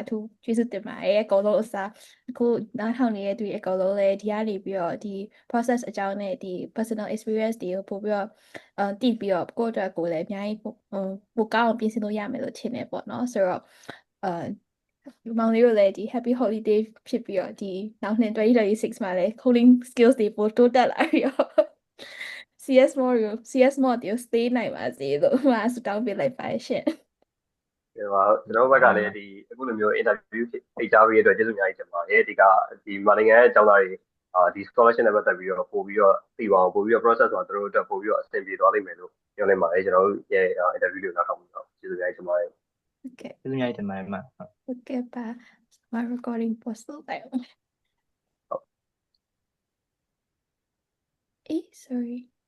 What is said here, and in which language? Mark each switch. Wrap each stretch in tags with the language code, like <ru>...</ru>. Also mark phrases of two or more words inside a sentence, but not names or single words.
<my>ထူးကျေးဇူးတင်ပါတယ်အကုန်လုံးအစားအခုနားထောင်နေတဲ့သူတွေအကုန်လုံးလည်းဒီကနေပြီးတော့ဒီ process အကြောင်းနဲ့ဒီ</my> <en>personal experience</en> <my>တွေကိုပို့ပြီးတော့တည်ပြီးတော့ကိုယ့်အတွက်ကိုလည်းအများကြီးပိုကောင်းအောင်ပြင်ဆင်လို့ရမယ်လို့ထင်တယ်ပေါ့နော်ဆိုတော့မောင်လေးတို့လည်းဒီ</my> <en>happy holiday</en> <my>ဖြစ်ပြီးတော့ဒီနောက်နှစ်2026မှာလည်း</my> <en>coding skills</en> <my>တွေပိုတိုးတက်လာပြီးတော့</my> <en>CS mod</en> <my>ကို stay နိုင်ပါစေလို့ဆုတောင်းပေးလိုက်ပါရှင် ဒီမှာကျွန်တော်ဘက်ကလည်းဒီအခုလိုမျိုး interview ဖိတ်ကြားပေးရတဲ့အတွက်ကျေးဇူးအများကြီးတင်ပါတယ်ဒီမြန်မာနိုင်ငံရဲ့အကြောင်းသားတွေဒီ scholarship နဲ့ပတ်သက်ပြီးတော့ပို့ပြီးတော့သိပါအောင်ပို့ပြီးတော့ process ဆိုတာတို့အတွက်ပို့ပြီးတော့အဆင်ပြေသွားလိမ့်မယ်လို့ပြောနေပါတယ်ကျွန်တော်တို့ရဲ့ interview လေးကိုနောက်ထောင်ပြီးတော့ကျေးဇူးအများကြီးတင်ပါတယ် ဟုတ်ကဲ့ ကျေးဇူးများတင်ပါတယ်မှာ ဟုတ်ကဲ့ပါ</my> <en>my recording post</en> <my>လုပ်လိုက်အောင်အေး sorry</my>